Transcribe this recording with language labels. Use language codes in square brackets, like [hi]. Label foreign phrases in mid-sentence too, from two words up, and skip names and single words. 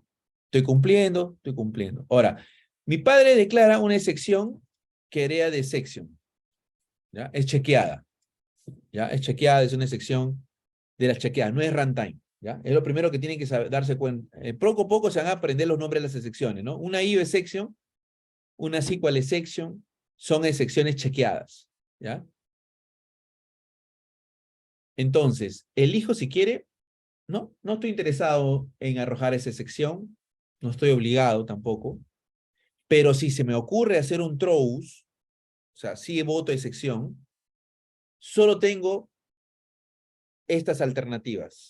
[es] Estoy cumpliendo, estoy cumpliendo. Ahora, mi padre declara una excepción que era de exception, ¿ya? Es chequeada, ¿ya? Es chequeada, es una excepción de las chequeadas, no es runtime, ¿ya? Es lo primero que tienen que saber, darse cuenta. Poco a poco se van a aprender los nombres de las excepciones, ¿no? Una [en] IO exception, [es] una [en] SQL exception, [es] son excepciones chequeadas, ¿ya? Entonces, el hijo si quiere, no estoy interesado en arrojar esa excepción, no estoy obligado tampoco, pero si se me ocurre hacer un throws, o sea, si voto excepción, solo tengo estas alternativas.